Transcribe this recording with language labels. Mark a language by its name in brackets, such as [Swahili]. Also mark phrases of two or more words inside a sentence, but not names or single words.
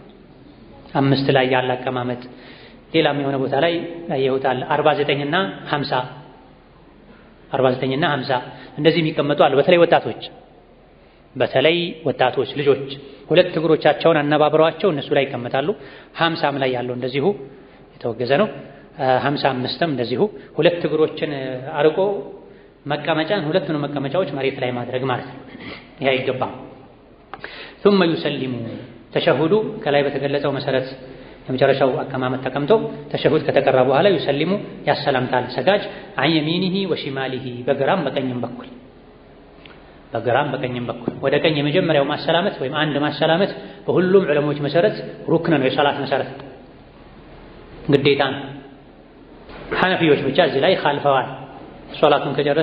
[Amharic] 5 ላይ ያለ አቀማመጥ። ሌላም የሆነ ቦታ ላይ ያየሁታል 49 እና 50 እንደዚህ የሚቀመጡ አሉ። በተለይ ወጣቶች ልጆች ሁለት እግሮቻቸውን አነባብረዋቸው እነሱ ላይ ይቀመጣሉ። 50 ላይ ያለው እንደዚሁ የተወገዘ ነው። 55ም እንደዚሁ ሁለት እግሮችን አርቆ መቀመጫን ሁለቱንም መቀመጫዎች መሬት ላይ ማድረግ ማለት ነው። ይሄ አይገባም። [Arabic] ثم يسلم [Amharic] ተሸሁዱ ከላይ በተገለጸው መሰረት የመጨረሻው አቀማመጥ ተቀምጦ ተሸሁድ ከተቀራ በኋላ ይሰልሙ ያሰላምታል ሰጋጅ [Arabic] عن يمينه وشماله [Amharic] በግራም በቀኝም በኩል ወደ ቀኝ የመጀመሪያው ማሰላመት ወይም አንድ ማሰላመት በሁሉም ዑለሞች መሰረት ሩክን ነው፣ የሰላት መሰረት ግዴታ ነው። ሐነፊዎች ብቻ እዚህ ላይ ኻልፈዋል። ሶላቱን ከጨረሰ